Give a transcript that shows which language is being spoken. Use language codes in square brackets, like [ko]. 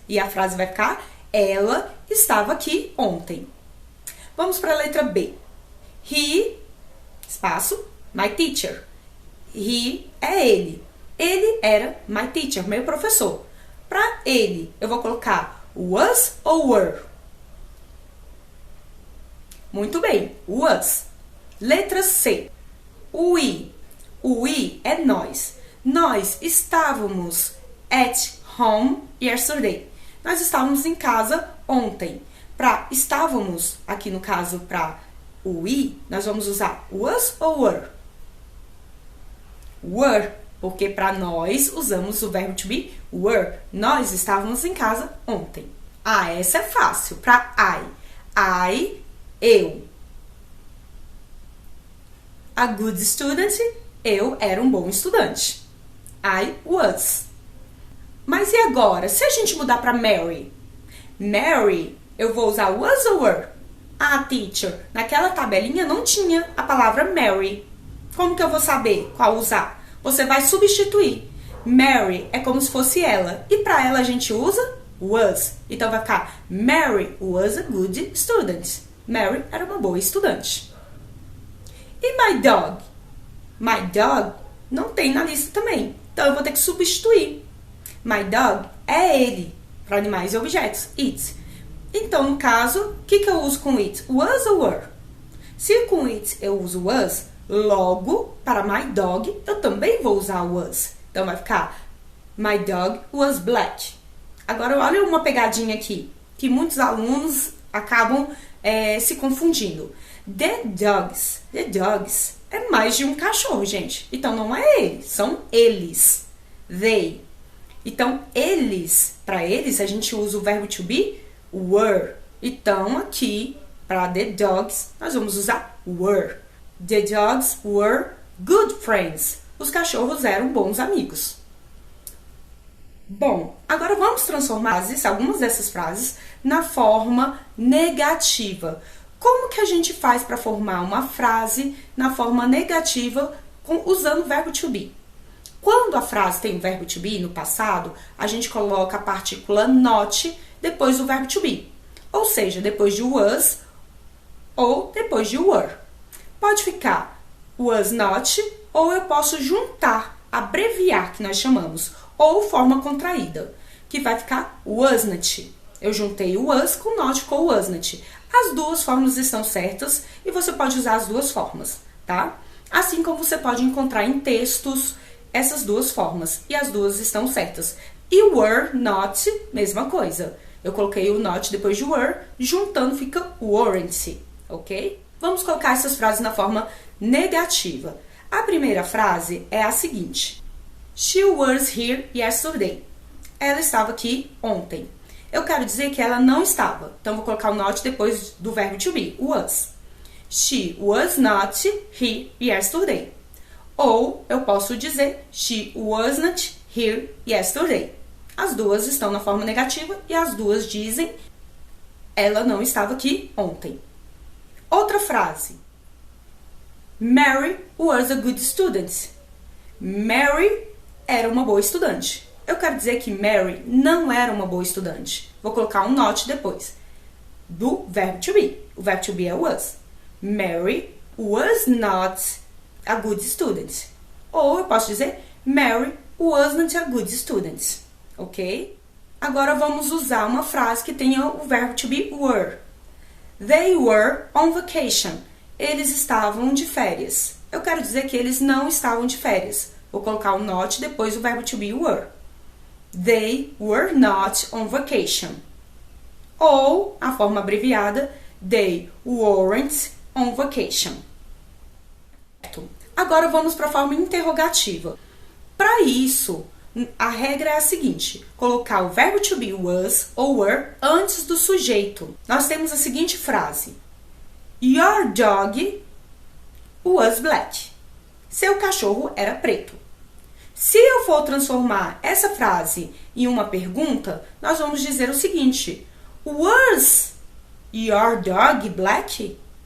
[pt] E a frase vai ficar, ela estava aqui ontem. Vamos para a letra B. [en] He, [pt] espaço, [en] my teacher. He [pt] é ele. Ele era [en] my teacher, [pt] meu professor. Para ele, eu vou colocar was ou were? Muito bem, was. Letra C. We. O we é nós. Nós estávamos [en] at home yesterday. [pt] Nós estávamos em casa ontem. Para estávamos, aqui no caso, para o we, nós vamos usar was ou were? Were, porque para nós usamos o verbo to be were. Nós estávamos em casa ontem. Ah, essa é fácil. Para I, eu. [en] A good student, [pt] eu era um bom estudante. [en] I was. [pt] Mas e agora? Se a gente mudar para Mary? Mary, eu vou usar was ou were? Ah, teacher, naquela tabelinha não tinha a palavra Mary. Como que eu vou saber qual usar? Você vai substituir. Mary é como se fosse ela. E para ela a gente usa was. Então vai ficar [en] Mary was a good student. [pt] Mary era uma boa estudante. E [en] my dog? My dog [pt] não tem na lista também. Então eu vou ter que substituir. [en] My dog [pt] é ele. Para animais e objetos. It. Então, no caso, o que eu uso com it? Was ou were? Se com it eu uso was, logo, para [en] my dog, [pt] eu também vou usar was. Então, vai ficar [en] my dog was black. [pt] Agora, olha uma pegadinha aqui, que muitos alunos acabam se confundindo. [en] The dogs [pt] é mais de um cachorro, gente. Então, não é ele, são eles. They. Então, eles, para eles, a gente usa o verbo to be were. Então, aqui, para [en] the dogs, [pt] nós vamos usar were. [en] The dogs were good friends. [pt] Os cachorros eram bons amigos. Bom, agora vamos transformar algumas dessas frases na forma negativa. Como que a gente faz para formar uma frase na forma negativa usando o verbo to be? Quando a frase tem o verbo to be no passado, a gente coloca a partícula not depois do verbo to be. Ou seja, depois de was ou depois de were. Pode ficar was not ou eu posso juntar, abreviar, que nós chamamos, ou forma contraída, que vai ficar wasn't. Eu juntei o was com not com wasn't. As duas formas estão certas e você pode usar as duas formas, tá? Assim como você pode encontrar em textos essas duas formas, e as duas estão certas. E were, not, mesma coisa. Eu coloquei o not depois de were, juntando fica weren't, ok? Vamos colocar essas frases na forma negativa. A primeira frase é a seguinte. [en] She was here yesterday. [pt] Ela estava aqui ontem. Eu quero dizer que ela não estava. Então, vou colocar o not depois do verbo to be, was. [en] She was not here yesterday. [pt] Ou eu posso dizer [en] she wasn't here yesterday. [pt] As duas estão na forma negativa e as duas dizem ela não estava aqui ontem. Outra frase. [en] Mary was a good student. [pt] Mary era uma boa estudante. Eu quero dizer que Mary não era uma boa estudante. Vou colocar um not depois do verbo to be. O verbo to be é was. [en] Mary was not a good student. [pt] Ou eu posso dizer [en] Mary wasn't a good student. Ok? [pt] Agora vamos usar uma frase que tenha o verbo to be were. [en] They were on vacation. [pt] Eles estavam de férias. Eu quero dizer que eles não estavam de férias. Vou colocar o not depois do verbo to be were. [en] They were not on vacation. [pt] Ou, a forma abreviada, [en] they weren't on vacation. [pt] Agora vamos para a forma interrogativa. Para isso, a regra é a seguinte: colocar o verbo to be was ou were antes do sujeito. Nós temos a seguinte frase: [en] Your dog was black. [pt] Seu cachorro era preto. Se eu for transformar essa frase em uma pergunta, nós vamos dizer o seguinte: [en] Was your dog black?